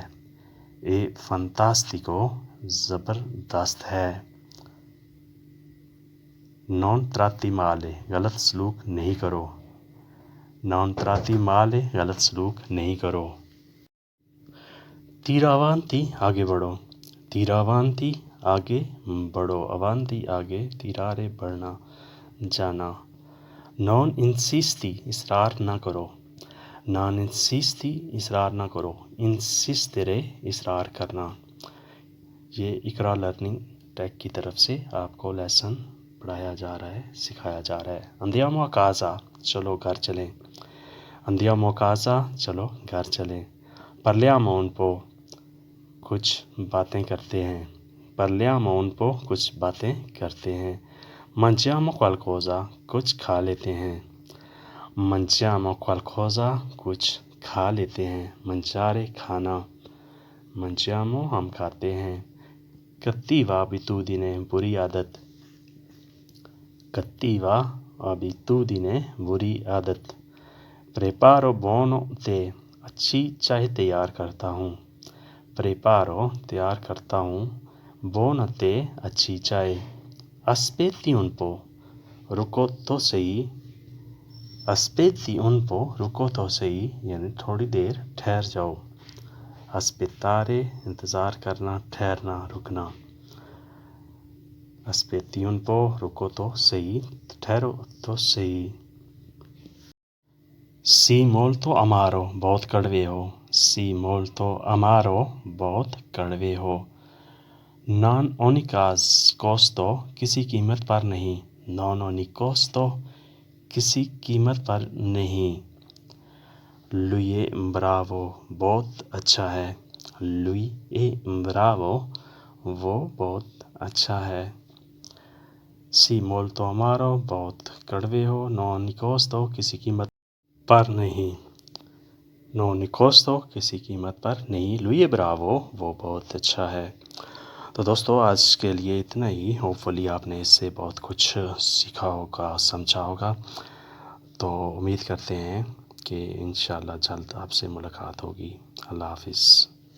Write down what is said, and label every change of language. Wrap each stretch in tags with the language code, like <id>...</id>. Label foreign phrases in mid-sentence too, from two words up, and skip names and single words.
<it>È fantastico</it> <ur>زبردست ہے۔</ur> <it>Non tratti male</it> <ur>غلط سلوک نہیں کرو۔</ur> <it>Non tratti male</it> <ur>غلط سلوک نہیں کرو۔</ur> <it>Tira avanti</it> <ur>آگے بڑھو۔</ur> <it>Tira avanti</it> <ur>آگے بڑھو۔ Avanti آگے، tirare بڑھنا، جانا۔</ur> <it>Non insisti</it> <ur>اصرار نہ کرو۔</ur> <it>Non insisti</it> <ur>اصرار نہ کرو۔ Insistere اصرار کرنا۔ یہ اقرا لرننگ ٹیک کی طرف سے آپ کو لیسن پڑھایا جا رہا ہے، سکھایا جا رہا ہے۔</ur> <it>Andiamo a casa</it> <ur>چلو گھر چلیں۔</ur> <it>Andiamo a casa</it> <ur>چلو گھر چلیں۔</ur> <it>Parliamo un po</it> <ur>کچھ باتیں کرتے ہیں۔</ur> <it>Parliamo un po</it> <ur>کچھ باتیں کرتے ہیں۔</ur> <it>Mangiamo qualcosa</it> <ur>کچھ کھا لیتے ہیں۔</ur> <it>Mangiamo qualcosa</it> <ur>کچھ کھا لیتے ہیں۔ Mangiare کھانا۔ Mangiamo ہم کھاتے ہیں۔</ur> <it>Cattiva abitudine</it> <ur>بری عادت۔</ur> <it>Cattiva abitudine</it> <ur>بری عادت۔</ur> <it>Preparo buono tè</it> <ur>اچھی چائے تیار کرتا ہوں۔ Preparo تیار کرتا ہوں۔</ur> <it>Buono tè</it> <ur>اچھی چائے۔</ur> <it>Aspetti un po</it> <ur>رکو تو صحیح۔</ur> <it>Aspetti un po</it> <ur>رکو تو صحیح یعنی تھوڑی دیر ٹھہر جاؤ۔ Aspettare انتظار کرنا، ٹھہرنا، رکنا۔</ur> <it>Aspetti un po</it> <ur>رکو تو صحیح، ٹھہرو تو صحیح۔</ur> <it>Sì molto amaro</it> <ur>بہت کڑوے ہو۔</ur> <it>Sì molto amaro</it> <ur>بہت کڑوے ہو۔</ur> <it>Non ogni costo</it> <ur>کسی قیمت پر نہیں۔</ur> <it>Non ogni costo</it> <ur>کسی قیمت پر نہیں۔</ur> <it>Lui è bravo</it> <ur>بہت اچھا ہے۔</ur> <it>Lui è bravo</it> <ur>وہ بہت اچھا ہے۔</ur> <it>Sì molto amaro</it> <ur>بہت کڑوے ہو۔</ur> <it>Non ogni costo</it> <ur>کسی قیمت پر نہیں۔</ur> <it>Non ogni costo</it> <ur>کسی قیمت پر نہیں۔</ur> <it>Lui è bravo</it> <ur>وہ بہت اچھا ہے۔ تو دوستو آج کے لیے اتنا ہی۔ ہوپفلی آپ نے اس سے بہت کچھ سیکھا ہوگا، سمجھا ہوگا۔ تو امید کرتے ہیں کہ انشاءاللہ جلد آپ سے ملاقات ہوگی۔ اللہ حافظ۔</ur>